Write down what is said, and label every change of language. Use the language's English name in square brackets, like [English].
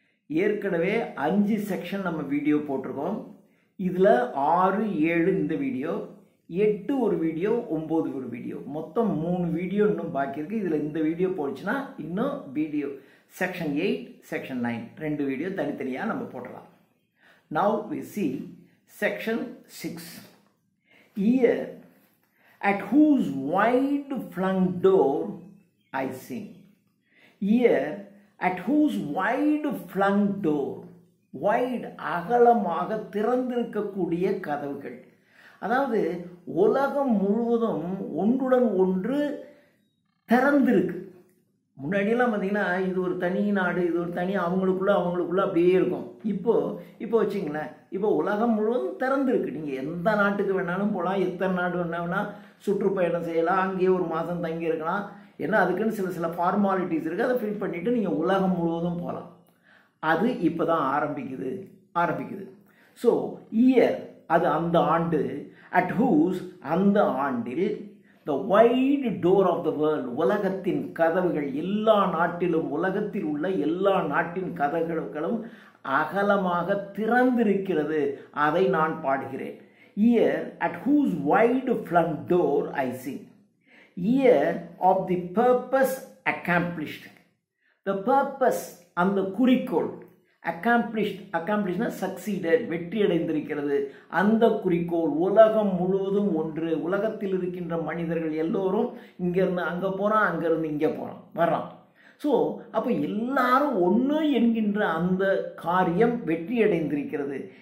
[Tamil] ஏற்கனவே 5 செக்ஷன் நம்ம வீடியோ போட்டிருக்கோம். இதில் 6, 7 இந்த வீடியோ, 8 ஒரு வீடியோ, 9 ஒரு வீடியோ, மொத்தம் 3 வீடியோ இன்னும் பாக்கி இருக்குது. இதில் இந்த வீடியோ போச்சுன்னா இன்னும் வீடியோ section 8, section 9 ரெண்டு வீடியோ தனித்தனியாக நம்ம போடலாம். [English] Now we see section 6. Here at whose wide flung door I sing. Here at whose wide flung door. [Tamil] Wide அகலமாக திறந்திருக்கக்கூடிய கதவுகள். அதாவது உலகம் முழுவதும் ஒன்றுடன் ஒன்று திறந்திருக்கு. முன்னாடியெல்லாம் பார்த்தீங்கன்னா இது ஒரு தனி நாடு, இது ஒரு தனி அவங்களுக்குள்ள அப்படியே இருக்கும். இப்போ வச்சிங்களேன், இப்போ உலகம் முழுவதும் திறந்துருக்கு. நீங்கள் எந்த நாட்டுக்கு வேணாலும் போகலாம், எத்தனை நாடு வேணாலும் சுற்றுப்பயணம் செய்யலாம், அங்கேயே ஒரு மாதம் தங்கி இருக்கலாம். ஏன்னா அதுக்குன்னு சில ஃபார்மாலிட்டிஸ் இருக்குது, அதை ஃபில் பண்ணிவிட்டு நீங்கள் உலகம் முழுவதும் போகலாம். அது இப்போ தான் ஆரம்பிக்குது. ஸோ இயர் அது அந்த ஆண்டு, [English] at whose [Tamil] அந்த ஆண்டில், [English] the wide door of the world [Tamil] உலகத்தின் கதவுகள், எல்லா நாட்டிலும் உலகத்தில் உள்ள எல்லா நாட்டின் கதவுகளும் அகலமாக திறந்திருக்கிறது, அதை நான் பாடுகிறேன். [English] Year at whose wide flung door I sing. Year of the purpose accomplished. The purpose [Tamil] அந்த குறிக்கோள், [English] accomplished succeeded [Tamil] வெற்றி அடைந்திருக்கிறது. அந்த குறிக்கோள் உலகம் முழுவதும் ஒன்று. உலகத்தில் இருக்கின்ற மனிதர்கள் எல்லோரும் இங்கேருந்து அங்கே போகிறான், அங்கேருந்து இங்கே வர்றான். ஸோ அப்போ எல்லாரும் ஒன்று என்கின்ற அந்த காரியம் வெற்றி அடைந்திருக்கிறது.